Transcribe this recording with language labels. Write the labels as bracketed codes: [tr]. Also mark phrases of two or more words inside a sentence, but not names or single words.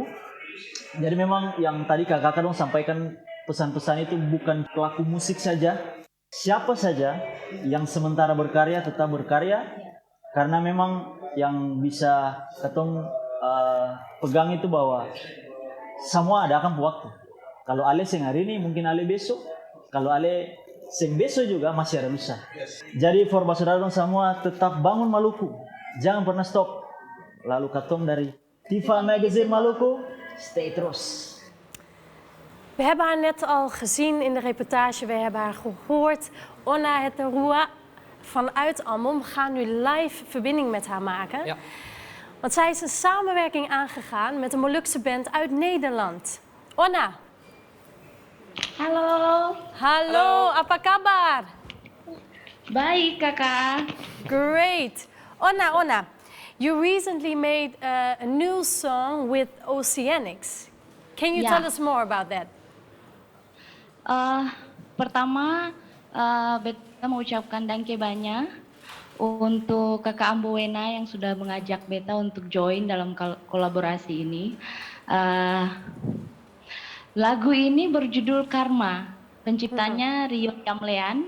[abs] Jadi memang yang tadi kakak-kakak dong sampaikan pesan-pesan itu bukan pelaku musik saja, siapa saja yang sementara berkarya tetap berkarya, karena memang yang bisa katong pegang itu bahwa semua ada akan waktu. Kalau Ale yang hari ini mungkin Ale besok, kalau Ale besok juga masih ada lusa. Jadi for saudara semua tetap bangun Maluku. Jangan pernah stop. Lalu katong dari Tifa Magazine Maluku, stay terus. [nl] We hebben haar net al gezien in de reportage, we hebben haar gehoord. Onna Heterua vanuit Ambon. We gaan nu live verbinding met haar maken. Ja. Want zij is een samenwerking aangegaan met een Molukse band uit Nederland. Onna. [id] Halo. [nl] Hallo, [id] apa kabar? [abs] Baik, kakak. [en] Great. Onna, you recently made a new song with Oceanics. Can you tell us more about that? [abs] Pertama, beta mau ucapkan danke banyak untuk kakak Ambowena yang sudah mengajak beta untuk join dalam kolaborasi ini. Lagu ini berjudul Karma, penciptanya Rio Yamlean.